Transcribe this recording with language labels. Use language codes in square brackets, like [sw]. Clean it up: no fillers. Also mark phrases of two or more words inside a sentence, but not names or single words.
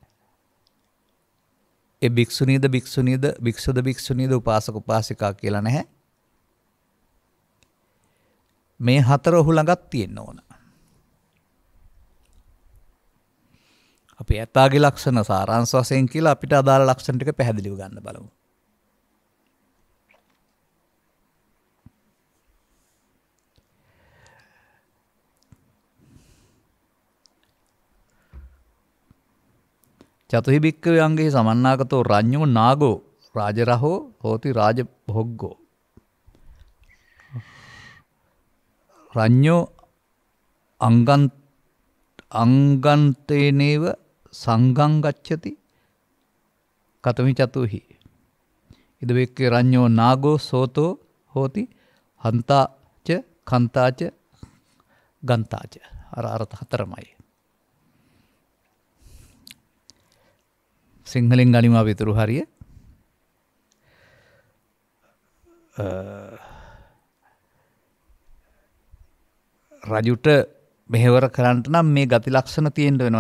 [si] ඒ භික්ෂුණීද භික්ෂුද භික්ෂුණීද උපාසක උපාසිකා කියලා නැහැ. මේ හතර ඔහු ළඟත් තියෙන්න ඕන. අපි ඇතාගේ ලක්ෂණ සාරාංශ වශයෙන් කියලා අපිට අදාළ ලක්ෂණ ටික පැහැදිලිව ගන්න බලමු. [pi] චතුහි භික්ඛවේ අංගෙහි සමන්නාගතෝ රඤ්ඤෝ නාගෝ රාජරහෝ හෝති රාජභෝග්ගෝ රඤ්ඤෝ අංගන්තේනේව සංඝං ගච්ඡති කතමි චතුහි ඉද භික්ඛවේ රඤ්ඤෝ නාගෝ සෝතෝ හෝති හන්තාච කන්තාච ගන්තාච [si] අර අර්ථ හතරමයි. සිංහලෙන් ගනිමු අපි ඊතුරු හරිය. රජුට මෙහෙවර කරන්නට නම් මේ ගති ලක්ෂණ තියෙන්න වෙනවා.